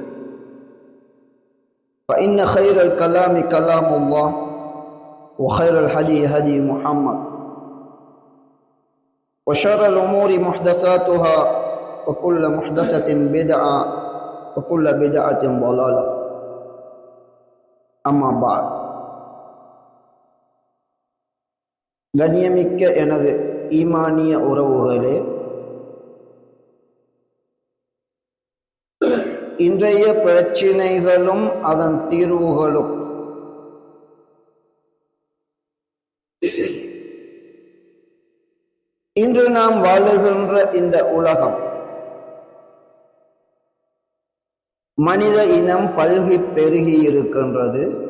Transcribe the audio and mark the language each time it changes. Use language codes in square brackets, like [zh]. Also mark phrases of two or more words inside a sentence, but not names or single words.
[ar] فإن خير الكلام كلام الله وخير الهدي هدي محمد وشر الأمور محدثاتها وكل محدثة بدعة وكل بدعة ضلالة أما بعد [ta] கண்ணியமிக்க எனது ஈமானிய உறவுகளே, இன்றைய பிரச்சினைகளும் அதன் தீர்வுகளும் இன்று நாம் வாழுகின்ற இந்த உலகம் மனித இனம் பல்கி பெருகி இருக்கின்றது.